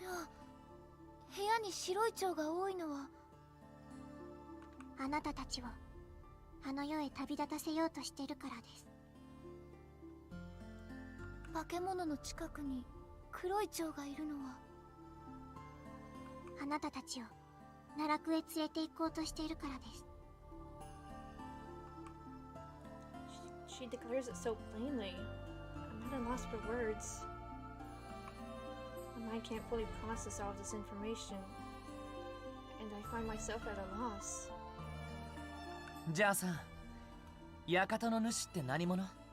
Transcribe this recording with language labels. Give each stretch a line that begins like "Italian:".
Japanese: じゃあ部屋に白い蝶が多いのは、あなたたちをあの世へ旅立たせようとしてるからです。化け物の近くに黒い蝶がいるのは、あなたたちを奈落へ連れて行こうとしているからです。
English: She declares it so plainly. I'm at a loss for words. My mind can't fully process all of this information, and I find myself at a loss.
Japanese: じゃあさ、館の主って何者？